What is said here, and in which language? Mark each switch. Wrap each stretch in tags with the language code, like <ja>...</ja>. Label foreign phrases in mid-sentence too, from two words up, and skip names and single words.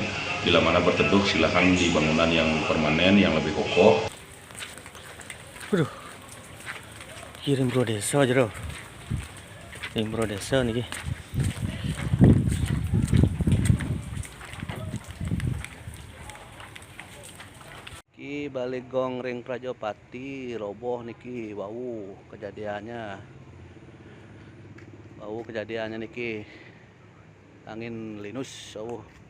<id>Bila mana berteduh silakan di bangunan yang permanen yang lebih kokoh. Waduh, kirim bro desa aja loh. Kirim bro desa nih.</id> <ban>Ki balik gong ring Prajopati roboh niki, bau kejadiannya. Bau kejadiannya niki. Angin linus bau.</ban>